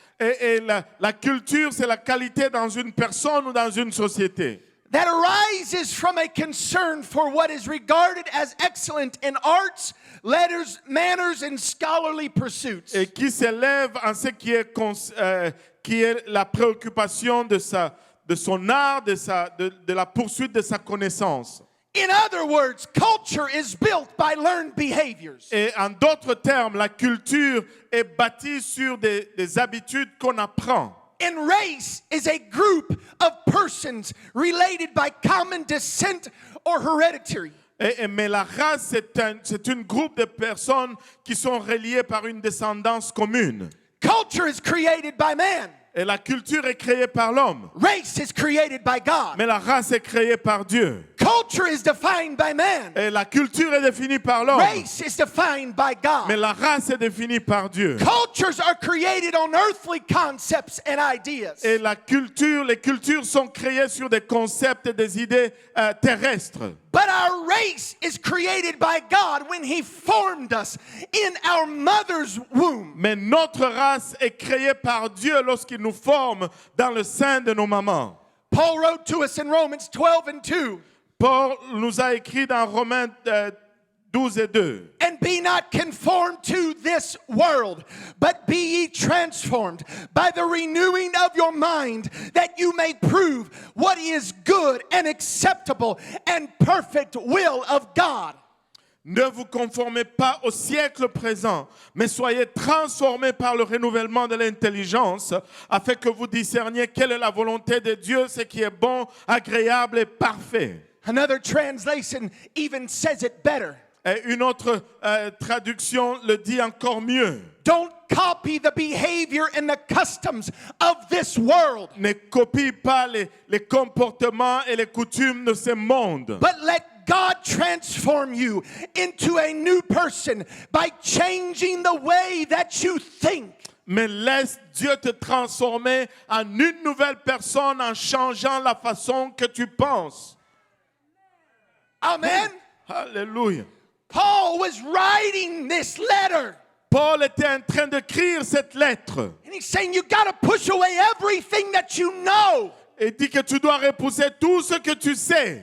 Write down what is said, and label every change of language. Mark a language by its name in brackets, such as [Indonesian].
[French] Et la culture, c'est la qualité dans une personne ou dans une société. [English] That arises from a concern for what is regarded as excellent in arts, letters, manners, and scholarly pursuits. [French] Et qui s'élève en ce qui est la préoccupation de son art, de la poursuite de sa connaissance. [English] In other words, culture is built by learned behaviors. [French] Et en d'autres termes, la culture est bâtie sur des habitudes qu'on apprend. [English] And race is a group of persons related by common descent or hereditary. [French] Mais la race, c'est un groupe de personnes qui sont reliées par une descendance commune. [English] Culture is created by man. [French] Et la culture est créée par l'homme. [English] Race is created by God. [French] Mais la race est créée par Dieu. [English] Culture is defined by man. [French] Et la culture est définie par l'homme. [English] Race is defined by [French] Mais [English] God. [French] la race est définie par Dieu. [English] Cultures are created on earthly concepts and ideas. [French] Et les cultures sont créées sur des concepts et des idées terrestres. [English] But our race is created by God when He formed us in our mother's womb. [French] Mais notre race est créée par Dieu lorsqu'il nous forme dans le sein de nos mamans. [English] Paul wrote to us in Romans 12:2. [French] Paul nous a écrit dans Romains 12 et 2. [English] And be not conformed to this world, but be ye transformed by the renewing of your mind, that you may prove what is good and acceptable and perfect will of God. [French] Ne vous conformez pas au siècle présent, mais soyez transformés par le renouvellement de l'intelligence, afin que vous discerniez quelle est la volonté de Dieu, ce qui est bon, agréable et parfait. [English] Another translation even says it better. [French] Et une autre traduction le dit encore mieux. [English] Don't copy the behavior and the customs of this world, [French] Ne copie pas les comportements et les coutumes de ce monde. [English] but let God transform you into a new person by changing the way that you think. [French] Mais laisse Dieu te transformer en une nouvelle personne en changeant la façon que tu penses. [English] Amen. [French] Alléluia. [English] Paul was writing this letter, [French] Paul était en train d'écrire cette lettre. [English] and he's saying you got to push away everything that you know [French] Et dit que tu dois repousser tout ce que tu sais.